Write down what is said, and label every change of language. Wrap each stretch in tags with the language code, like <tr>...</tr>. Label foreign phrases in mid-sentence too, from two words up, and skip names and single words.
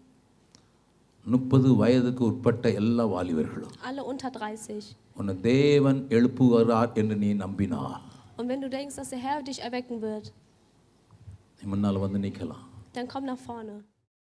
<ta>30 வயதுக்கு உட்பட்ட எல்லா வாலிபர்களும்,</ta> <de>Alle unter 30.</de> <ta>உன்னை தேவன் எழுப்புகிறார் என்று நீ நம்பினால்,</ta> <de>Und wenn du denkst, dass der Herr dich erwecken wird,</de> <ta>நீ முன்னால் வந்து நிற்கலாம்.</ta> <de>dann komm nach vorne.</de>